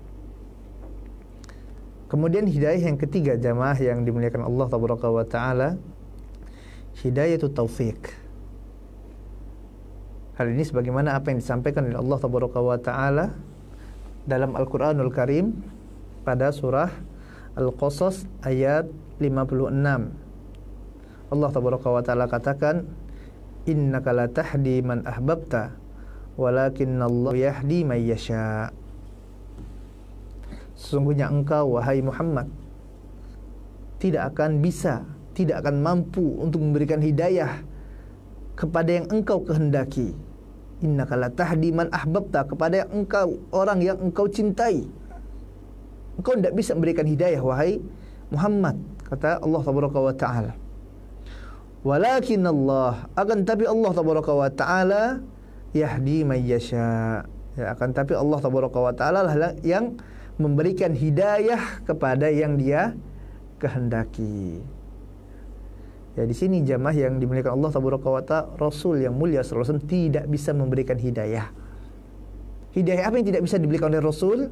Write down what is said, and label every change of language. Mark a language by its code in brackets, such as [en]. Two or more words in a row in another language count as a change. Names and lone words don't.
[id] Kemudian hidayah yang ketiga, jamaah yang dimuliakan Allah Taala, [ar] هداية التوفيق. [id] Hal ini sebagaimana apa yang disampaikan oleh Allah Taala dalam [ar] القرآن الكريم [id] pada surah Al-Qasas ayat 56. Allah Taala katakan, [ar] "إنك لا تهدي من أحببت ولكن الله يهدي من يشاء." [id] Sesungguhnya engkau wahai Muhammad tidak akan bisa, tidak akan mampu untuk memberikan hidayah kepada yang engkau kehendaki. [ar] إنك لا تهدي من أحببت, [id] kepada yang engkau, orang yang engkau cintai. Engkau tidak bisa memberikan hidayah wahai Muhammad, kata Allah Taala. [ar] ولكن الله, [id] akan tapi Allah Taala [ar] يهدي من يشاء. [id] Ya, akan tapi Allah Taala lah yang memberikan hidayah kepada yang Dia kehendaki. Ya, di sini jamaah yang dimuliakan Allah Taala, Rasul yang mulia [ar] صلى الله عليه وسلم [id] tidak bisa memberikan hidayah. Hidayah apa yang tidak bisa diberikan oleh Rasul?